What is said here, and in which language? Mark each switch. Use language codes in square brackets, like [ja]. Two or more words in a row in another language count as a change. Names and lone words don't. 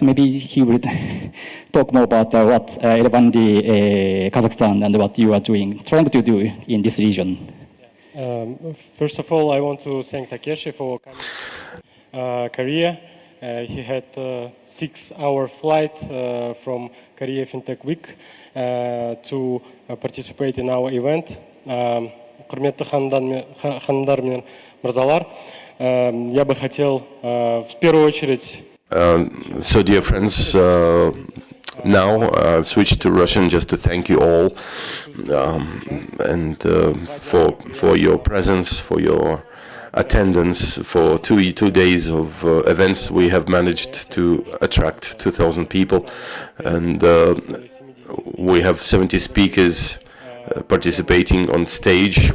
[en] Maybe he will talk more about what Elevandi Kazakhstan and what you are trying to do in this region. First of all, I want to thank Takeshi for coming to Korea. He had a 6-hour flight from Korea Fintech Week to participate in our event. [kk] Құрметті ханымдар мен мырзалар, [ru] я бы хотел в первую очередь... [en] So, dear friends, now I've switched to Russian just to thank you all and for your presence, for your attendance, for two days of events. We have managed to attract 2,000 people, and we have 70 speakers participating on stage.